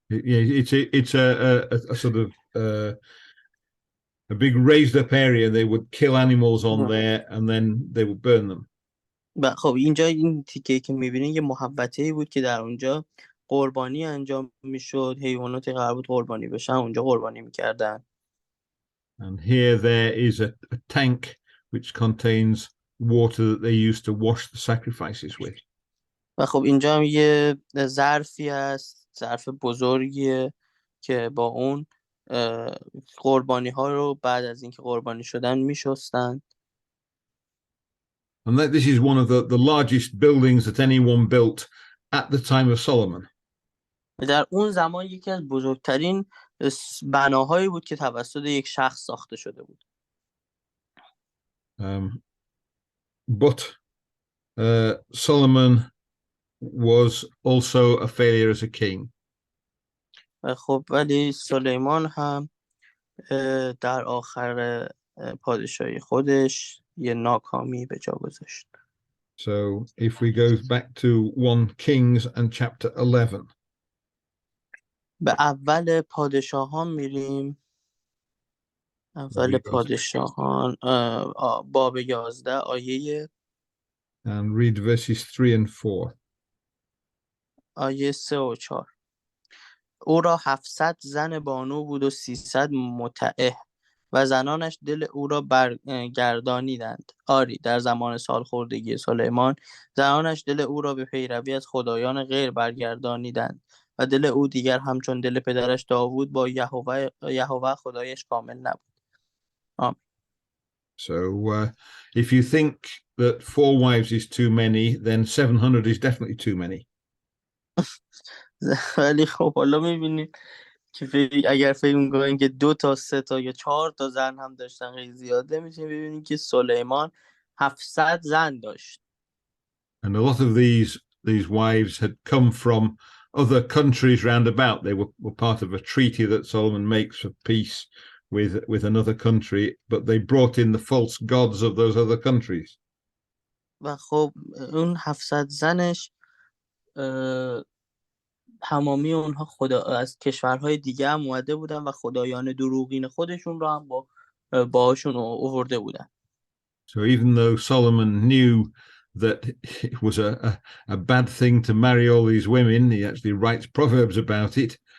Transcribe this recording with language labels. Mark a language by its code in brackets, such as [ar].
[en] Yeah, it's a sort of a big raised up area. They would kill animals on there and then they would burn them. [fa] و خب اینجا این تیکه که میبینین یه محوطه‌ای بود که در اونجا قربانی انجام میشد، حیوانات قرار بود قربانی بشن اونجا قربانی میکردن. [en] And here there is a tank which contains water that they used to wash the sacrifices with. [fa] و خب اینجا هم یه ظرفی هست، ظرف بزرگیه که با اون قربانی ها رو بعد از اینکه قربانی شدن میشستن. [en] And that this is one of the largest buildings that anyone built at the time of Solomon. [fa] در اون زمان یکی از بزرگترین بناهایی بود که توسط یک شخص ساخته شده بود. [en] But Solomon was also a failure as a king. [fa] خب ولی سلیمان هم در آخر پادشاهی خودش یه ناکامی به جا گذاشت. [en] So if we go back to 1 Kings and chapter 11. [fa] به اول پادشاهان میریم. اول پادشاهان باب 11 آیه [en] and read verses 3 and 4. [fa] آیه 3 و 4. او را 700 زن بانو بود و 300 متعه و زنانش دل او را برگردانیدند. آری در زمان سالخوردگی سلیمان زنانش دل او را به پیروی از خدایان غیر برگردانیدند و دل او دیگر همچون دل پدرش داوود با یهوه خدایش کامل نبود. آمین. [en] So if you think that 4 wives is too many, then 700 is definitely too many. [fa] ولی خب حالا میبینید که اگر فکر میکنین که 2 تا 3 تا یا 4 تا زن هم داشتن خیلی زیاده، میتونید ببینید که سلیمان 700 زن داشت. [en] And a lot of these wives had come from other countries round about. They were part of a treaty that Solomon makes for peace with another country, but they brought in the false gods of those other countries. [fa] و خب اون 700 زنش تمامی اونها از کشورهای دیگه هم اومده بودن و خدایان دروغین خودشون رو هم باهاشون آورده بودن. [en] So even though Solomon knew that it was a bad thing to marry all these women, he actually writes proverbs about it.